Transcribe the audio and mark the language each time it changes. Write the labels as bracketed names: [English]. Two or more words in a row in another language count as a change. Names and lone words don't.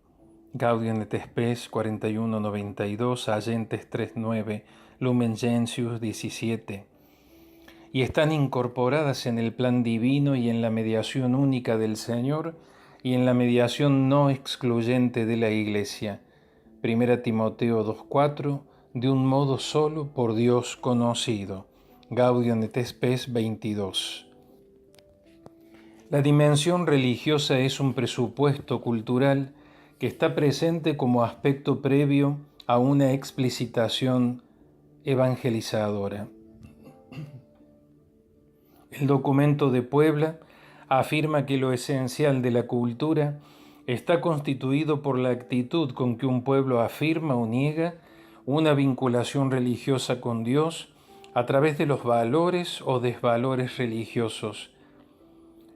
[Spanish] Gaudium et Spes 41.92, Allentes 3.9, Lumen Gentium 17. Y están incorporadas en el plan divino y en la mediación única del Señor y en la mediación no excluyente de la Iglesia. 1 Timoteo 2.4, de un modo solo por Dios conocido. Gaudium et Spes 22. La dimensión religiosa es un presupuesto cultural que está presente como aspecto previo a una explicitación evangelizadora. El documento de Puebla afirma que lo esencial de la cultura está constituido por la actitud con que un pueblo afirma o niega una vinculación religiosa con Dios a través de los valores o desvalores religiosos.